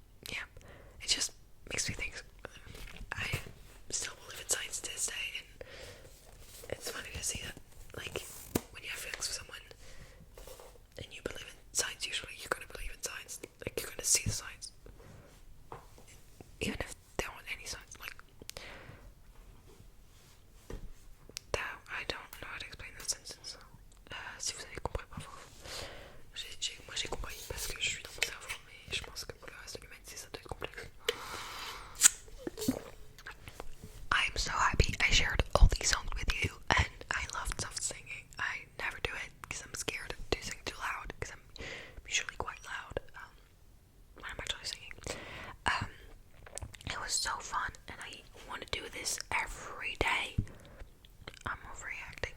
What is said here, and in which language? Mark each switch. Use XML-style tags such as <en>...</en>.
<en>Yeah, it just makes me think. I still believe in science to this day, and it's funny to see that, like, when you have feelings for someone and you believe in science, usually you're gonna believe in science. Like, you're gonna see the science, even if they don't want any science. Like, that, I don't know how to explain that sentence.</en> <fr>Si vous avez compris, bravo. Moi j'ai compris parce que je suis dans mon cerveau, mais je pense que pour le reste de l'humanité ça doit être complexe.</fr> <en>I'm so happy I shared all these songs with you, and I love soft singing. I never do it because I'm scared to sing too loud, because I'm usually quite loud when I'm actually singing. It was so fun, and I want to do this every day. I'm overreacting.</en>